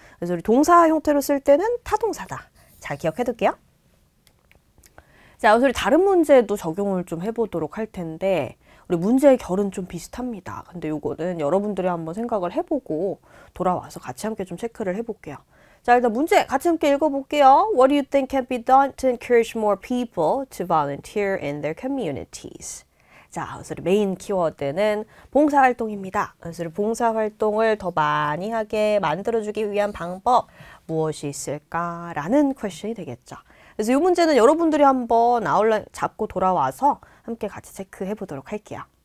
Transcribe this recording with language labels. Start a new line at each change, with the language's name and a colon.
Korean: 그래서 우리 동사 형태로 쓸 때는 타동사다. 잘 기억해 둘게요. 자, 우리 다른 문제도 적용을 좀 해보도록 할 텐데, 우리 문제의 결은 좀 비슷합니다. 근데 요거는 여러분들이 한번 생각을 해보고 돌아와서 같이 함께 좀 체크를 해볼게요. 자, 일단 문제 같이 함께 읽어볼게요.
English: What do you think can be done to encourage more people to volunteer in their communities?
Korean: 자, 그래서 메인 키워드는 봉사활동입니다. 그래서 봉사활동을 더 많이 하게 만들어주기 위한 방법 무엇이 있을까라는 퀘션이 되겠죠. 그래서 이 문제는 여러분들이 한번 아웃라인 잡고 돌아와서 함께 같이 체크해 보도록 할게요.